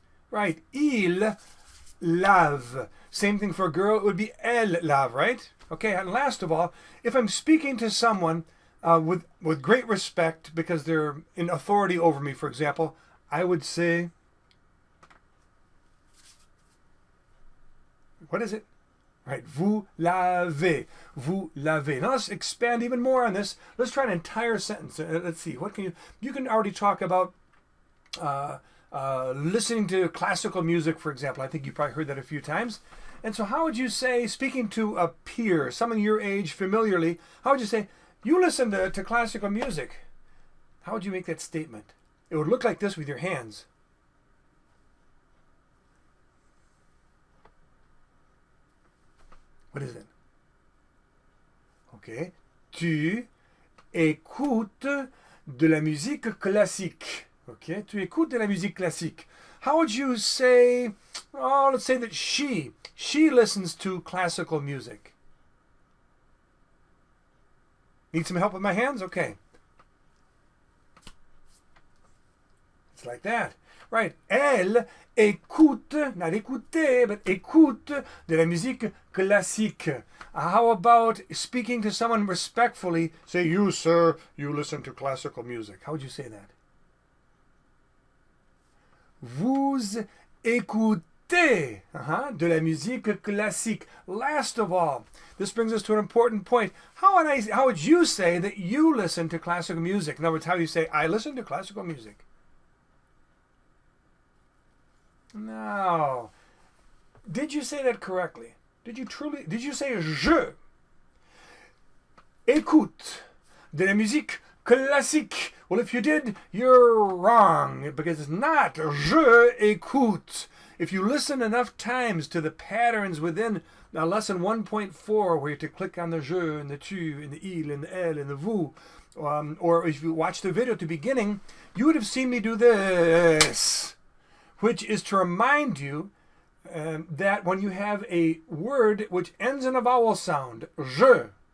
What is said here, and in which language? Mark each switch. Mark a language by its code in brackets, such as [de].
[en] Right, [fr] il lave. [en] Same thing for a girl, it would be [fr] elle lave, [en] right? Okay, and last of all, if I'm speaking to someone with great respect because they're in authority over me, for example, I would say, what is it? [fr] Right, vous lavez, vous lavez. [en] Now let's expand even more on this. Let's try an entire sentence. Let's see, what can you can already talk about listening to classical music, for example. I think you probably heard that a few times. And so how would you say, speaking to a peer, someone your age familiarly, how would you say, you listen to classical music? How would you make that statement? It would look like this with your hands. What is it? Okay. [fr] Tu écoutes de la musique classique. Okay. Tu écoutes de la musique classique. [en] How would you say, oh, let's say that she listens to classical music. Need some help with my hands? Okay. It's like that. Right. [fr] Elle écoute, not écouter, but écoute de la musique classique. [en] How about speaking to someone respectfully? Say, you, sir, you listen to classical music. How would you say that? [fr] Vous écoutez de la musique classique. [en] Last of all, this brings us to an important point. How would you say that you listen to classical music? In other words, how do you say, I listen to classical music? No. Did you say that correctly? Did you say [fr] je écoute de la musique classique? [en] Well, if you did, you're wrong, because it's not [fr] je écoute. [en] If you listen enough times to the patterns within lesson 1.4, where you have to click on the je and the tu and the il and the elle and the vous, or if you watch the video at the beginning, you would have seen me do this, which is to remind you that when you have a word which ends in a vowel sound, je,